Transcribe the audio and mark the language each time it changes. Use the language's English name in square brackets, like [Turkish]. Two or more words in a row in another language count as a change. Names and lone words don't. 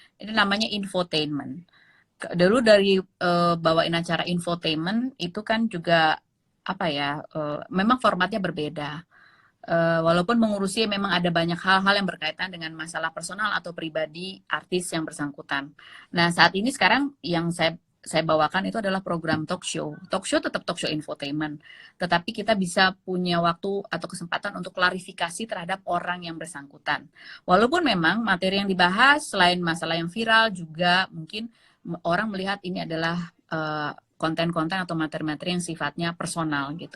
[Indonesian] Tapi ini namanya infotainment. dulu dari bawain acara infotainment itu kan juga apa ya, memang formatnya berbeda. Walaupun mengurusi memang ada banyak hal-hal yang berkaitan dengan masalah personal atau pribadi artis yang bersangkutan. Nah, saat ini sekarang yang saya bawakan itu adalah program [English] talk show. Talk show [Indonesian] tetap [English] talk show infotainment, [Indonesian] tetapi kita bisa punya waktu atau kesempatan untuk klarifikasi terhadap orang yang bersangkutan. Walaupun memang materi yang dibahas selain masalah yang viral juga mungkin orang melihat ini adalah konten-konten atau materi-materi yang sifatnya personal gitu.